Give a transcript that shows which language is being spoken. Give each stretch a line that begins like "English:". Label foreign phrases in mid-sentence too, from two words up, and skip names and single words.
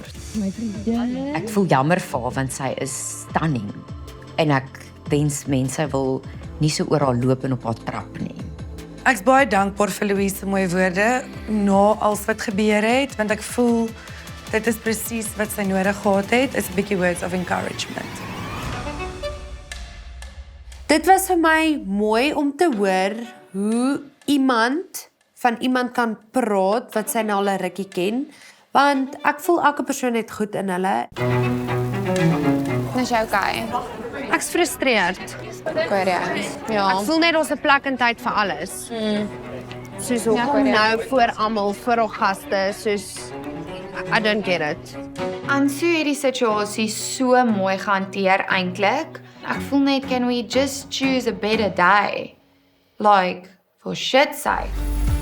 Afrikaans: Ek voel jammer vir haar want sy is stunning. En ek wens mense wil nie so oral loop en op haar trap nie. Ek's baie dankbaar vir Louise se mooi woorde na alles wat gebeur het, want ek voel dit is presies wat sy nodig gehad het, is 'n bietjie
English: words of encouragement.
Afrikaans: Dit was vir my mooi om te hoor hoe iemand van iemand kan praat wat sy nou al 'n rukkie ken, want ek voel elke persoon het goed in hulle. Is jy okay? Ek's frustreerd. Ja. Ek voel net ons 'n plek en tyd vir alles. Soos hoekom nou voor almal, voor al gaste, soos
English: I don't get it.
Afrikaans: Ansu het die situasie so mooi gehanteer eintlik. Ek voel net
English: can we just choose a better day? Like for shit's sake.